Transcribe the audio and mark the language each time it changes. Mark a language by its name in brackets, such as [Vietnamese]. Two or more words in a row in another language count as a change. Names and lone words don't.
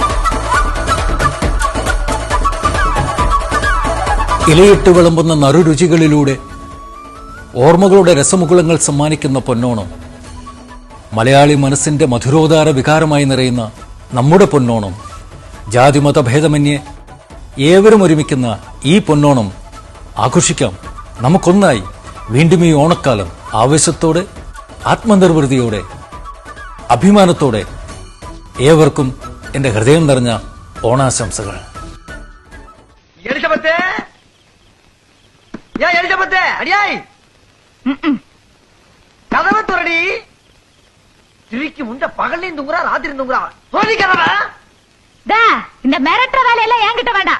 [Malayalam] ഇലയിട്ട് വിളമ്പുന്ന നറുരുചികളിലൂടെ ഓർമ്മകളുടെ രസമുകുളങ്ങൾ സമ്മാനിക്കുന്ന പൊന്നോണം, മലയാളി മനസ്സിന്റെ മധുരോദാര വികാരമായി നിറയുന്ന നമ്മുടെ പൊന്നോണം, ജാതിമത ഭേദമന്യേ ഏവരും ഒരുമിക്കുന്ന ഈ പൊന്നോണം ആഘോഷിക്കാം നമുക്കൊന്നായി. വീണ്ടും ഈ ഓണക്കാലം ആവേശത്തോടെ, ആത്മനിർവൃതിയോടെ, അഭിമാനത്തോടെ ഏവർക്കും എന്റെ ഹൃദയം നിറഞ്ഞ ഓണാശംസകൾ. [Tamil] கதவை துறடி. திரிக்கு முண்ட பகல்லையும் தூங்குறா, ராத்திரி தூங்குறா. இந்த மிரட்டுற வேலையெல்லாம் என்கிட்ட வேண்டாம்.